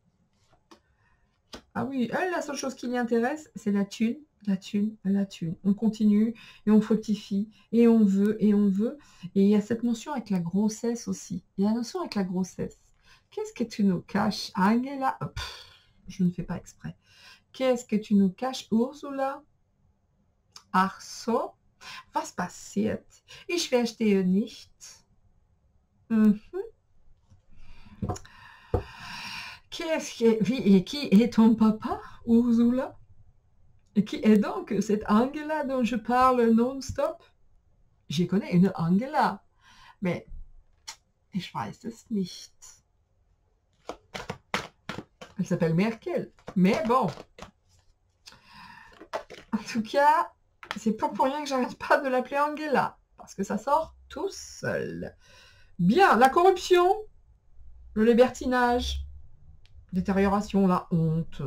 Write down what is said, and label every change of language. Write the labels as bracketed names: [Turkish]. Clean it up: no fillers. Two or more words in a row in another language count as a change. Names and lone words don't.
[French] Ah oui, elle, la seule chose qui l'intéresse, c'est la thune, la thune, la thune. On continue et on fructifie et on veut et on veut. Et il y a cette notion avec la grossesse aussi. Il y a la notion avec la grossesse. Qu'est-ce que tu nous caches, Angela? Je ne fais pas exprès. Qu'est-ce que tu nous caches, Ursula? [German] Ach so, was passiert? Ich verstehe nicht. [French] Qui est ton papa, Ursula? Et qui est donc cette Angela dont je parle non-stop? Je connais une Angela, mais [German] ich weiß es nicht. [French] Elle s'appelle Merkel, mais bon. En tout cas, c'est pas pour rien que j'arrête pas de l'appeler Angela, parce que ça sort tout seul. Bien, la corruption, le libertinage, détérioration, la honte.